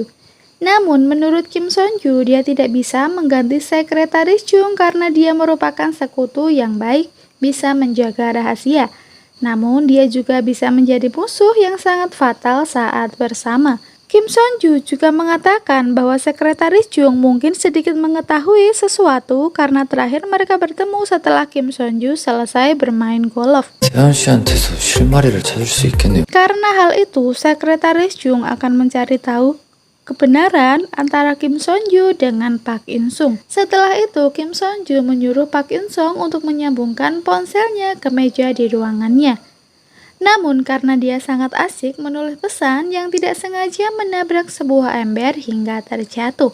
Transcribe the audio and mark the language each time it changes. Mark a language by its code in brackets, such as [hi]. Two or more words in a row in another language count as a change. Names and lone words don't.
[id] Namun menurut Kim Son-ju dia tidak bisa mengganti Sekretaris Jung karena dia merupakan sekutu yang baik, bisa menjaga rahasia. Namun dia juga bisa menjadi musuh yang sangat fatal saat bersama. Kim Son-ju juga mengatakan bahwa Sekretaris Jung mungkin sedikit mengetahui sesuatu karena terakhir mereka bertemu setelah Kim Son-ju selesai bermain golf. [ko] 세연 씨한테서 실마리를 찾을 수 있겠네요. [id] Karena hal itu, Sekretaris Jung akan mencari tahu kebenaran antara Kim Son-ju dengan Pak In-sung. Setelah itu, Kim Son-ju menyuruh Pak In-sung untuk menyambungkan ponselnya ke meja di ruangannya. Namun karena dia sangat asik menulis pesan yang tidak sengaja menabrak sebuah ember hingga terjatuh.